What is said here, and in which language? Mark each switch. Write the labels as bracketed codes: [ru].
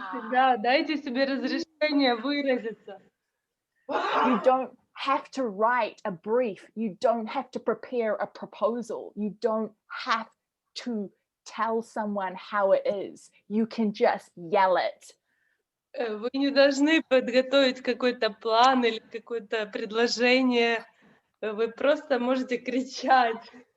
[ru] Да, дайте себе разрешение выразиться. [en] You don't have to write a brief. You don't have to prepare a proposal. You don't have to tell someone how it is. You can just yell it. [ru] Вы не должны подготовить какой-то план или какое-то предложение. Вы просто можете кричать.